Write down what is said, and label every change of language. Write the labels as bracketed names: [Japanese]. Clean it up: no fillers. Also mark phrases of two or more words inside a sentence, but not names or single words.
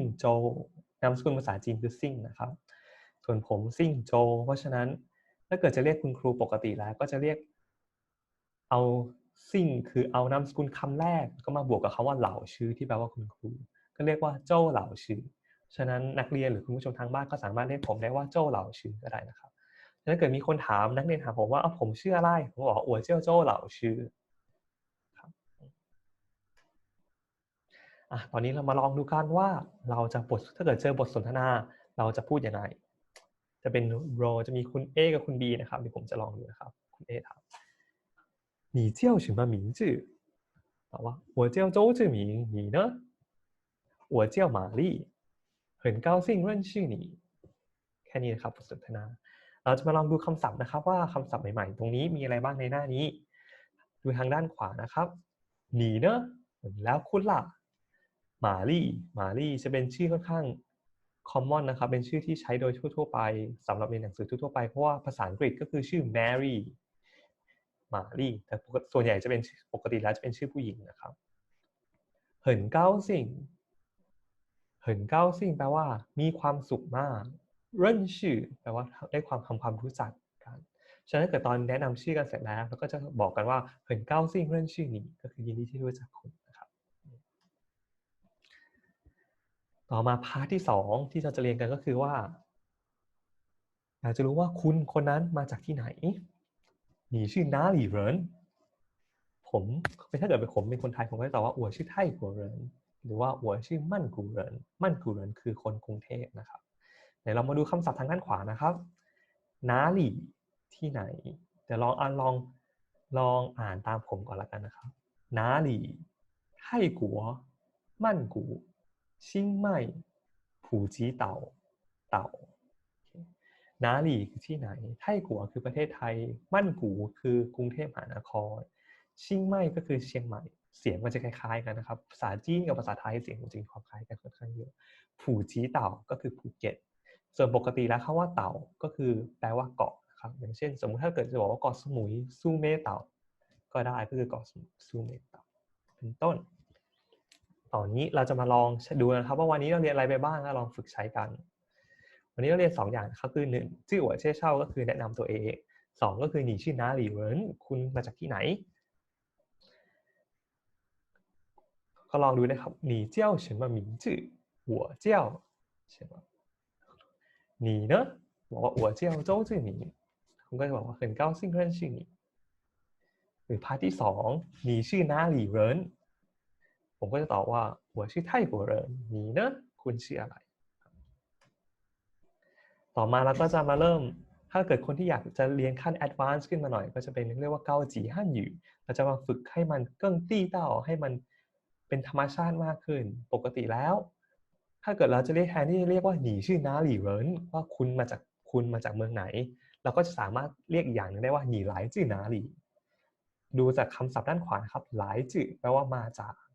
[Thai] โจนามสกุลภาษาจีนคือซิ่งนะครับส่วนผมซิ่งโจเพราะฉะนั้นถ้าเกิดจะเรียกคุณครูปกติแล้วก็จะเรียกเอาซิ่งคือเอานามสกุลคำแรกก็มาบวกกับคำว่าเหล่าชื่อที่แปลว่าคุณครูก็เรียกว่าโจ้เหล่าชื่อฉะนั้นนักเรียนหรือคุณผู้ชมทางบ้านก็สามารถเรียกผมได้ว่าโจ้เหล่าชื่อก็ได้นะครับถ้าเกิดมีคนถามนักเรียนถามผมว่าผมชื่ออะไรผมบอก [Chinese] 我叫 [Thai] โจ้เหล่าชื่อครับ ตอนนี้เรามาลองดูกันว่าเราจะถ้าเกิดเจอบทสนทนาเราจะพูดยังไงจะเป็นโรจะมีคุณ A กับคุณ B นะครับเดี๋ยวผมจะลองดูนะครับ คุณ A ถาม [Chinese] 你叫什么名字 [Thai] ตอบว่า [Chinese] 我叫周志明你呢我叫玛丽很高兴认识你 [Thai] แค่นี้นะครับบทสนทนาเราจะมาลองดูคำศัพท์นะครับว่าคำศัพท์ใหม่ๆตรงนี้มีอะไรบ้างในหน้านี้ดูทางด้านขวานะครับ [Chinese] 你呢 [Thai] แล้วคุณล่ะหมาลี่จะเป็นชื่อค่อนข้าง common นะครับเป็นชื่อที่ใช้โดยทั่วๆไปสำหรับเรียนหนังสือทั่วๆไปเพราะว่าภาษาอังกฤษก็คือชื่อ Mary หมาลี่แต่ส่วนใหญ่จะเป็นปกติแล้วจะเป็นชื่อผู้หญิงนะครับ [Chinese] 很高兴 [Thai] แปลว่ามีความสุขมากเริ่นชื่อแปลว่าได้ความรู้จักกันฉะนั้นถ้าเกิดตอนแนะนำชื่อกันเสร็จแล้วเราก็จะบอกกันว่า [Chinese] 很高兴认识你 [Thai] ก็คือยินดีที่รู้จักคุณนะครับต่อมาพาร์ทที่2ที่เราจะเรียนกันก็คือว่าอยากจะรู้ว่าคุณคนนั้นมาจากที่ไหน [Chinese] 你是哪里人 [Thai] ผมถ้าเกิดเป็นผมเป็นคนไทยผมก็จะตอบ ว่า [Chinese] 我是泰国人 [Thai] หรือว่า [Chinese] 我是曼谷人 [Thai] คือคนกรุงเทพนะครับเดี๋ยวเรามาดูคำศัพท์ทางด้านขวานะครับ哪里ที่ไหนเดี๋ยวลองอ่านตามผมก่อนละกันนะครับ [Chinese] 哪里泰国曼谷清迈普吉岛哪里 [Thai] คือที่ไหนไท่กัว คือประเทศไทยมั่นกูคือกรุงเทพมหานครเชียงใหม่ก็คือเชียงใหม่เสียงมันจะคล้ายๆกันนะครับภาษาจีนกับภาษาไทยเสียงจ ริงๆความคล้ายกันค่อนข้างเยอะผู่จีเต่าก็คือภูเก็ตส่วนปกติแล้วคำว่าเต่าก็คือแปลว่าเกาะนะครับอย่างเช่นสมมุติถ้าเกิดจะบอกว่าเกาะสมุยซูเมเต่าก็ได้ก็คือเกาะสมุยซูเมเต่าเป็นต้นตอนนี้เราจะมาลองดูนะครับว่าวันนี้เราเรียนอะไรไปบ้างแล้วลองฝึกใช้กันวันนี้เราเรียน2อย่างนะครับคือ1 [Chinese] 自我介绍 [Thai] ก็คือแนะนำตัวเอง2ก็คือ [Chinese] 你是哪里人 [Thai] คุณมาจากที่ไหน ก็ลองดูนะครับ [Chinese] 你叫什么名字我叫什么你呢 [Thai] บอกว่า [Chinese] 我叫周志明 [Thai] คุณก็จะบอกว่า [Chinese] 很高兴认识你 [Thai] หรือพาร์ทที่2 [Chinese] 你是哪里人 [Thai] ผมก็จะตอบว่า [Chinese] 我是泰国人你呢 [Thai] คุณชื่ออะไร ต่อมาเราก็จะมาเริ่มถ้าเกิดคนที่อยากจะเรียนขั้น advanced ขึ้นมาหน่อยก็จะเป็นเรียกว่า [Chinese] 高级汉语 [Thai] เราจะมาฝึกให้มัน [Chinese] 更地道 [Thai] ให้มันเป็นธรรมชาติมากขึ้นปกติแล้วถ้าเกิดเราจะเรียกแทนที่เรียกว่า [Chinese] 你是哪里人 [Thai] ว่าคุณมาจากเมืองไหนเราก็จะสามารถเรียกอีกอย่างหนึ่งได้ว่า [Chinese] 你来自哪里 [Thai] ดูจากคำศัพท์ด้านขวานะครับหลายจื่อแปลว่ามาจาก